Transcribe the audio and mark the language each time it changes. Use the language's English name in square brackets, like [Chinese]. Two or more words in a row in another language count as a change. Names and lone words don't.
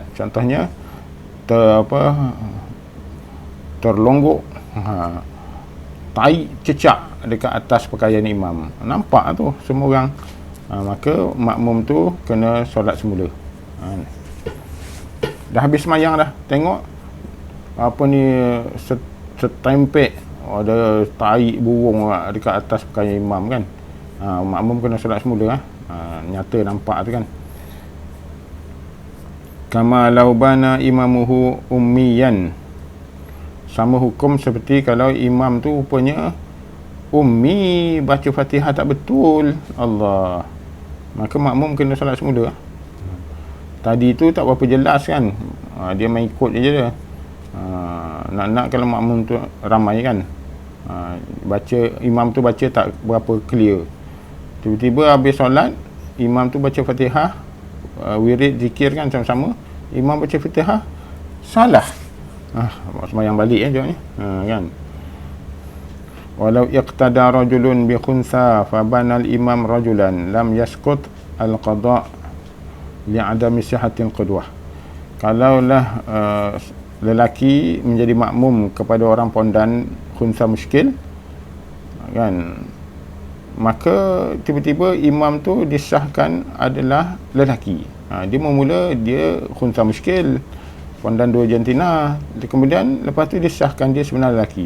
[Malay] Contohnya terlonggok tai cecak dekat atas pakaian imam, nampak tu semua orang, maka makmum tu kena solat semula. Dah habis semayang dah, tengok apa ni setempek ada tai burung dekat atas pakaian imam kan, makmum kena solat semula. Nyata nampak tu kan. [Arabic] كما لو بان إمامه أميا, [Malay] sama hukum seperti kalau imam tu rupanya ummi, baca Fatihah tak betul, Allah, maka makmum kena solat semula. Tadi tu tak berapa jelas kan, dia main ikut je dia. Nak kalau makmum tu ramai kan, baca imam tu baca tak berapa clear, tiba-tiba habis solat imam tu baca Fatihah, wirid zikir kan sama-sama, imam baca Fatihah salah, sembahyang balik jawabnya, kan. [Arabic] ولو اقتدى رجل بخنثى فبان الإمام رجلا لم يسقط القضاء لعدم صحة القدوة. [Malay] Kalaulah lelaki menjadi makmum kepada orang pondan khunsa muskil, kan, maka tiba-tiba imam tu disahkan adalah lelaki. Dia memula dia khunsa muskil, pondan dua jantina, kemudian lepas tu disahkan dia sebenarnya lelaki.